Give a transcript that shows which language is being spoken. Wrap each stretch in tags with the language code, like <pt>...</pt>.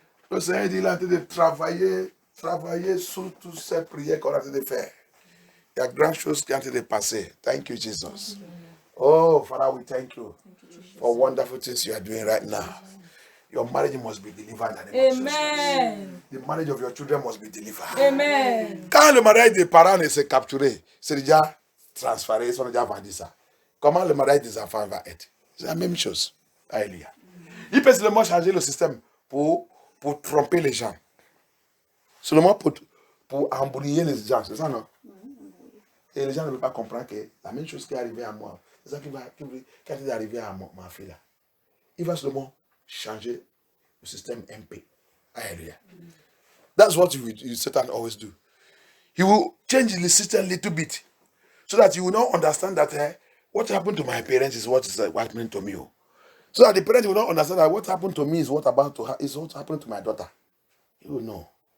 <fr>Le Seigneur dit, il est en train de travailler sur toutes ces prières qu'on a en train de faire. Il y a grandes choses qui sont en train de passer.</fr> <en>Thank you, Jesus. Oh, Father, we thank you for wonderful things you are doing right now. Your marriage must be delivered. Amen. The marriage of your children must be delivered. Amen.</en> <fr>Quand le mariage des parents est capturé, c'est déjà transféré, ils ont déjà vendu ça. Comment le mariage des enfants va être? C'est la même chose. Alléluia. Il peut seulement changer le système pour tromper les gens. Seulement pour embrouiller les gens, c'est ça, non? Et les gens ne veulent pas comprendre que la même chose qui est arrivée à moi, c'est ça qui est arrivé à ma fille là. Il va seulement changer le système MP. Alléluia.</fr> <en>That's what Satan always do. He will change the system a little bit so that you will not understand that what happened to my parents is what is happening to me. So that the parents will not understand that what happened to me is what happened to my daughter. He will know.</en>